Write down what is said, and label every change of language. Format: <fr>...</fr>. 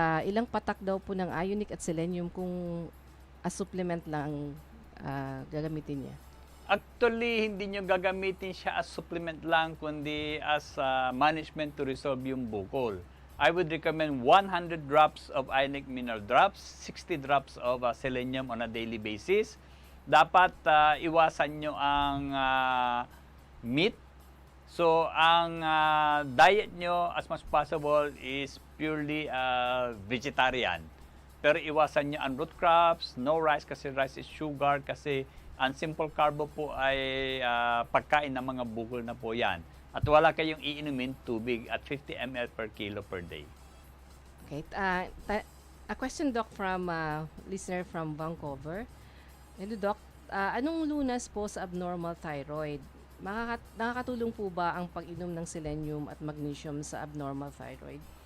<tl>Ilang patak daw po ng Ionique at selenium kung as supplement lang gagamitin niya? Actually, hindi nyo gagamitin siya as supplement lang, kundi</tl> <en>as management to resolve</en> <tl>yung bukol.</tl> <en>I would recommend 100 drops of Ionique mineral drops, 60 drops of selenium on a daily basis.</en> <tl>Dapat iwasan nyo ang meat.</tl> <en>So, ang diet nyo as much possible is purely vegetarian.</en> <tl>Pero iwasan nyo ang root crops,</tl> <en>no rice kasi rice is sugar,</en> <tl>kasi ang simple carbo po ay pagkain ng mga bukol na po yan. At wala kayong iinumin tubig</tl> <en>at 50 ml per kilo per day. Okay. A question, Doc, from listener from Vancouver.</en> <tl>Hello, Doc. Anong lunas po sa abnormal thyroid? Nakakatulong po ba ang pag-inom ng selenium at magnesium sa abnormal thyroid?</tl>